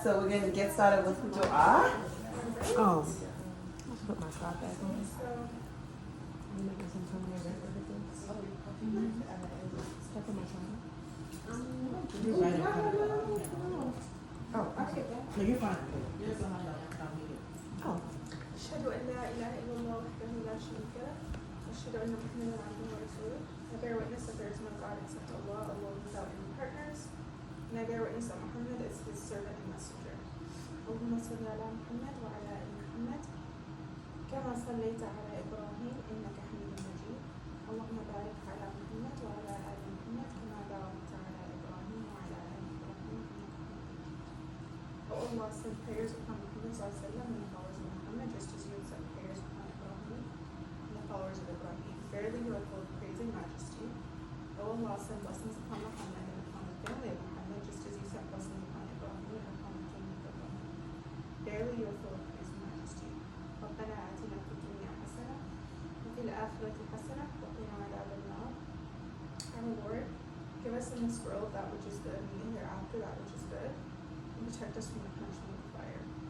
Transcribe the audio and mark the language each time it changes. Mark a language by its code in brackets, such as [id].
[en] So we're gonna get started with dua. Oh, let's put my shot back on. You making some tongue with this? Step on my tongue. You're right in front of the Oh, okay. No, you're fine. Oh. [ar] أشهد أن لا إله إلا الله وحده لا شريك له وأشهد أن محمدا عبده ورسوله. [en] I bear witness that there is no God except Allah, alone without any partners. And I bear witness that Muhammad is his servant and messenger. [ar] اللهم صل على محمد وعلى آل محمد كما صليت على إبراهيم إنك حميد مجيد. اللهم بارك على محمد وعلى آل محمد كما باركت على إبراهيم وعلى آل إبراهيم إنك حميد مجيد. [en] O Allah, send prayers upon Muhammad sallallahu and the followers of Muhammad, just as you have sent prayers upon Ibrahim and the followers of Ibrahim. Verily, you are full of praise and majesty. O Allah, send blessings upon Muhammad and upon the family of Muhammad, just as you sent blessings upon Ibrahim and upon the family of Ibrahim. Verily, you are full of praise and majesty. [ar] ربنا آتنا في الدنيا حسنة وفي الآخرة حسنة وقنا عذاب النار. [en] Our Lord, give us in this world that which is good, and hereafter that which is good, and protect us from the punishment of fire.